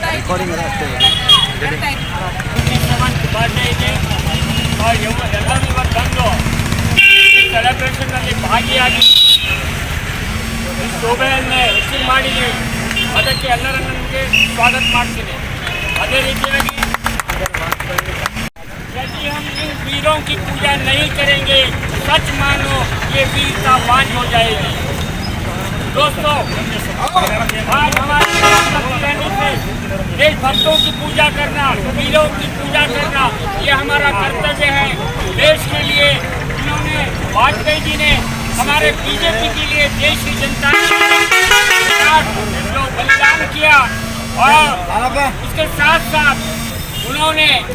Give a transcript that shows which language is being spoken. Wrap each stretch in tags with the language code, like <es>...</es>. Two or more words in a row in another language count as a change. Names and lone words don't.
<kn>ಎಲ್ಲರೂ ಬಂದು ಸೆಲೆಬ್ರೇಷನ್ನಲ್ಲಿ ಭಾಗಿಯಾಗಿ ಶೋಭೆಯನ್ನೇ ಹೆಚ್ಚಿಗೆ ಮಾಡಿದ್ದೀವಿ. ಅದಕ್ಕೆ ಎಲ್ಲರನ್ನು ನಿಮಗೆ ಸ್ವಾಗತ ಮಾಡ್ತೀನಿ. ಅದೇ ರೀತಿಯಾಗಿ</kn> <hi>यदि हम इन वीरों की पूजा नहीं करेंगे, सच मानो ये वीरता बांझ हो जाएगी. दोस्तों, आज हमारे देशभक्तों की पूजा करना, वीरों की पूजा करना, ये हमारा कर्तव्य है. देश के लिए इन्होंने, वाजपेयी जी ने हमारे बीजेपी के लिए, देश की जनता जो बलिदान किया, और उसके साथ साथ उन्होंने</hi>